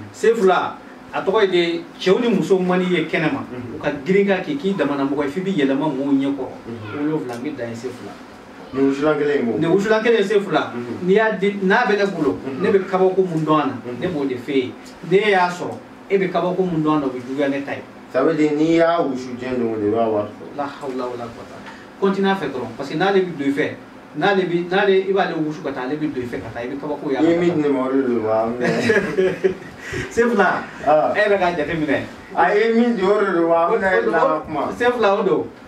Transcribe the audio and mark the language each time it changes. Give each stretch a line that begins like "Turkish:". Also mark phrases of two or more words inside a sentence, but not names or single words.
Bambara: Sefula, a tɔgɔ ye di, cɛw ni muso man di ye kɛnɛ ma, Mhm. u ka girin ka kɛ, k'i damana mɔgɔ ye, f'i bɛ yɛlɛma mɔgɔw ɲɛ kɔrɔ. Mhm. Wolonwula, n bɛ dan ye Sefula. Nin wusulan kelen in b'o? Nin wusulan kelen in, Sefula. Mhm. N'i y'a di, n'a bɛ ne bolo, Mhm. ne bɛ kabako mun dɔn a na, Mhm. ne b'o de f'e ye. N'e y'a sɔrɔ, E bɛ kabako mun dɔn a la, o bɛ juguya ne ta ye.
French: Ça veut dire,
Bambara: n'i y'a wusu diɲɛ don o don, i b'a wari sɔrɔ.
Arabic: لا حول ولا قوة.
Bambara: Continue a fɛ dɔrɔn, parce que n'ale bɛ don i fɛ, n'ale bɛ, n'ale, i b'ale wusu ka taa, ale bɛ don i fɛ ka taa, i bɛ kabako y'a la. I ye min di ne ma, o de don wa? Sefula, Ah. e yɛrɛ k'a jate minɛ. A ye min di, o de don wa? An bɛna O, o, laban kuma. Sefula, o don.